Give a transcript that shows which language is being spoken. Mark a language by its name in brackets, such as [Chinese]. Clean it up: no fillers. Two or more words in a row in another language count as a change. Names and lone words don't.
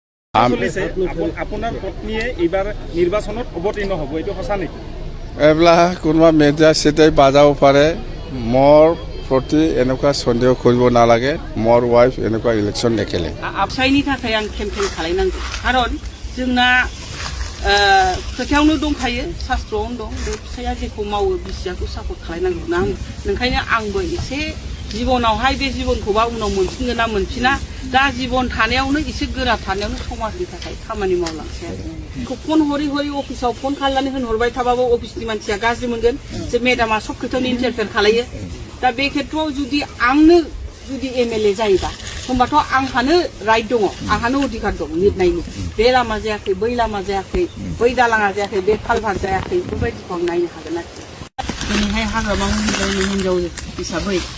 [Assamese] আপোনাৰ পত্নীয়ে এইবাৰ নিৰ্বাচনত অৱতীৰ্ণ হ'ব এইটো সঁচা নেকি? এইবিলাক কোনোবা মেডিয়া চেডিয়াই বাজাব পাৰে মোৰ প্ৰতি এনেকুৱা সন্দেহ কৰিব নালাগে মোৰ ৱাইফ এনেকুৱা ইলেকশ্যন নেখেলে [Bodo] फिसायनि थाखाय आं केम्पेइन खालायनांगौ खारन जोंना खोथायावनो दंखायो शास्त्रआवनो दं बे फिसाया जेखौ मावो बिसियाखौ सापर्ट खालायनांगौ ना ओंखायनो आंबो एसे जीवनावहाय बे जीवनखौबा उनाव मोनफिनगोन ना मोनफिना दा जीवन थानायावनो एसे गोरा थानायावनो समाजनि थाखाय खामानि मावलांसै आरो फन हरै हरै अफिसाव फन खालामनानै होनहरबाय थाबाबो अफिसनि मानसिया गाज्रि मोनगोन जे मेडामा सब खोथायावनो इन्टारफेयर खालायो दा बे खेत्रआव जुदि आंनो जुदि MLA जायोबा होमबाथ' आंहानो राइट दङ आंहानो अधिकार दं लिरनायनि बे लामा जायाखै बै लामा जायाखै बै दालाङा जायाखै बे कालभार जायाखै बेबायदिखौ आं नायनो हागोन आरो दिनैहाय हाग्रामा महिलारिनि हिनजाव हिसाबै